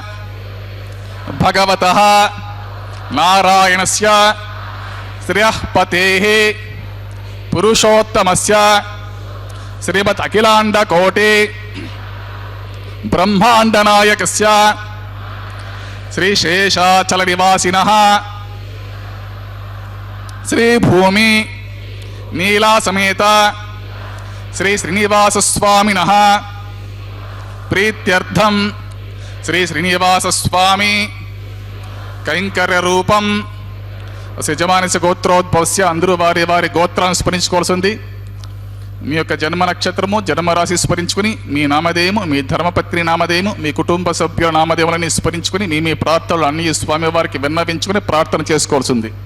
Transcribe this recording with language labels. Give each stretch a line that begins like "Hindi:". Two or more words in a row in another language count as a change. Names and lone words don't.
Sanskrit: ಭಗವತಃ ನಾರಾಯಣಸ್ಯ ಶ್ರಿಯಃ ಪತೇಃ ಪುರುಷೋತ್ತಮಸ್ಯ ಶ್ರೀಮತ್ ಅಖಿಲಾಂಡ ಕೋಟಿ ಬ್ರಹ್ಮಾಂಡ ನಾಯಕಸ್ಯ ಶ್ರೀ ಶೇಷಾಚಲ ನಿವಾಸಿನಃ ಶ್ರೀ ಭೂಮಿ ನೀಲಾ ಸಮೇತ ಶ್ರೀ ಶ್ರೀನಿವಾಸ ಸ್ವಾಮಿನಃ ಪ್ರೀತ್ಯರ್ಥಂ శ్రీ శ్రీనివాస స్వామి కైంకర్య రూపం యజమానస్య గోత్రోద్భవస్య.
Telugu: అందరూ వారి వారి గోత్రాన్ని స్మరించుకోవాల్సింది. మీ యొక్క జన్మ నక్షత్రము జన్మరాశి స్మరించుకుని మీ నామధేయము మీ ధర్మపత్ని నామధేయము మీ కుటుంబ సభ్యుల నామధేయములని స్మరించుకుని మీ మీ ప్రార్థనలు అన్ని స్వామి వారికి విన్నవించుకుని ప్రార్థన చేసుకోవాల్సింది.